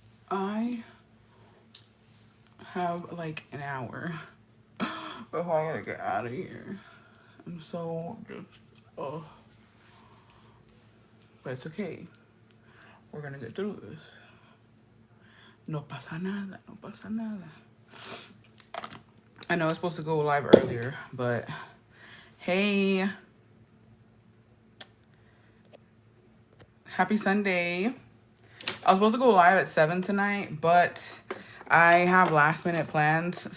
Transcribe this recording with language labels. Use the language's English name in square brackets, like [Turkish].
[English] I have like an hour before I gotta get out of here. I'm so just, oh, but it's okay. We're gonna get through this. [Spanish] No pasa nada, no pasa nada. [English] I know it's supposed to go live earlier, but hey, happy Sunday. I was supposed to go live at 7 tonight, but I have last minute plans.